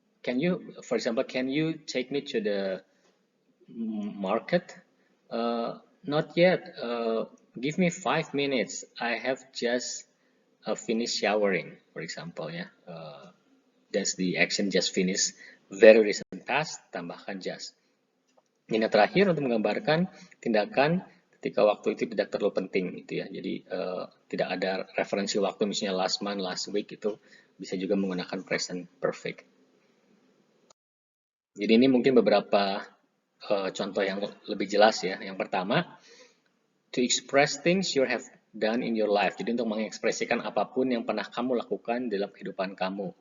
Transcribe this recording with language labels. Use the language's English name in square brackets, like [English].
[English] Can you, for example, can you take me to the market? Not yet. Give me 5 minutes. I have just finished showering, for example, ya. That's the action just finished. Very recent past, [Indonesian] tambahkan [English] just. [Indonesian] Ini terakhir untuk menggambarkan tindakan ketika waktu itu tidak terlalu penting gitu ya. Jadi tidak ada referensi waktu misalnya [English] last month, last week [Indonesian] itu bisa juga menggunakan present perfect. Jadi ini mungkin beberapa contoh yang lebih jelas ya. [English] Yang pertama, to express things you have done in your life. [Indonesian] Jadi untuk mengekspresikan apapun yang pernah kamu lakukan dalam kehidupan kamu.